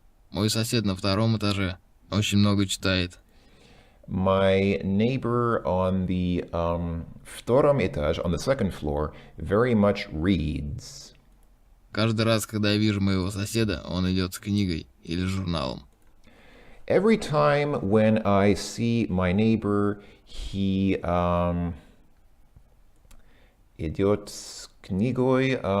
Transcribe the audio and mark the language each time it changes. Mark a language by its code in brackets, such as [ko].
[ru] Мой сосед на втором этаже очень много читает. [en] My neighbor on the [ru] втором этаже, [en] on the second floor, very much reads. [ru] Каждый раз, когда я вижу моего соседа, он идет с книгой или журналом. [en] Every time when I see my neighbor, he [ru] идет с книгой.